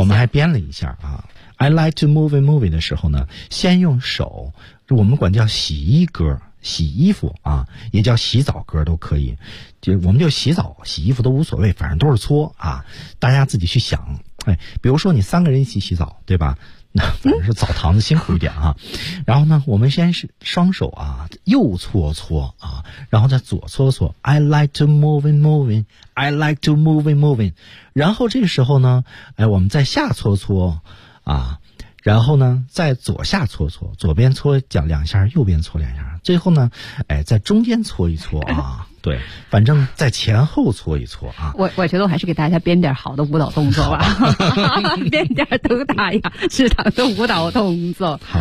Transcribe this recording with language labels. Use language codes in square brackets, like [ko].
[zh] 我们还编了一下啊。 [en] I like to move and move in [zh] 的时候呢，先用手，我们管叫洗衣歌，洗衣服啊，也叫洗澡歌都可以，就我们就洗澡洗衣服都无所谓，反正都是搓啊，大家自己去想。哎，比如说你三个人一起洗澡，对吧？那反正是澡堂子辛苦一点啊。然后呢，我们先是双手啊，右搓搓啊，然后再左搓搓。 [en] I like to move and move in, I like to move and move in。 [zh] 然后这个时候呢，哎，我们再下搓搓。啊，然后呢，在左下搓搓，左边搓两下，右边搓两下，最后呢，哎，在中间搓一搓啊，对，反正在前后搓一搓啊。我觉得我还是给大家编点好的舞蹈动作吧，编点都打呀，食堂的舞蹈动作，